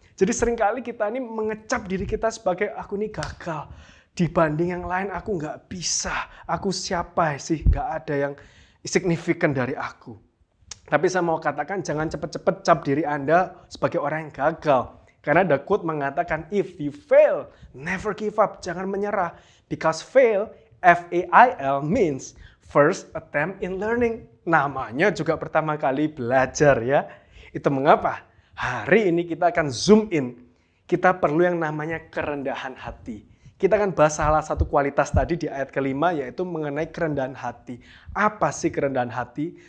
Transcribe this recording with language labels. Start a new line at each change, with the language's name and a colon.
Indonesian: Jadi seringkali kita ini mengecap diri kita sebagai aku ini gagal. Dibanding yang lain aku nggak bisa. Aku siapa sih? Nggak ada yang signifikan dari aku. Tapi saya mau katakan jangan cepat-cepat cap diri Anda sebagai orang yang gagal. Karena ada quote mengatakan
English: if you fail, never give up.
Indonesian: Jangan menyerah.
English: Because fail, F-A-I-L means first attempt in learning.
Indonesian: Namanya juga pertama kali belajar ya. Itu mengapa? Hari ini kita akan zoom in. Kita perlu yang namanya kerendahan hati. Kita akan bahas salah satu kualitas tadi di ayat kelima, yaitu mengenai kerendahan hati. Apa sih kerendahan hati?